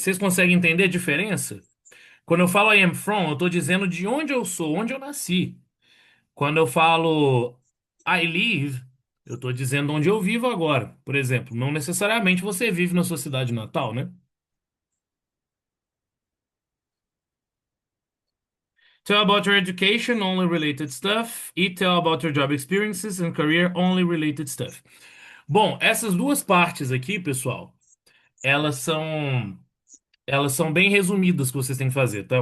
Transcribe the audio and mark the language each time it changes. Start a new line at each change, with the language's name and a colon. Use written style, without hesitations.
Portuguese: Vocês conseguem entender a diferença? Quando eu falo I am from, eu estou dizendo de onde eu sou, onde eu nasci. Quando eu falo I live, eu estou dizendo onde eu vivo agora. Por exemplo, não necessariamente você vive na sua cidade natal, né?
English: Tell about your education, only related stuff. E tell about your job experiences and career, only related stuff.
Portuguese: Bom, essas duas partes aqui, pessoal, elas são elas são bem resumidas que vocês têm que fazer, tá?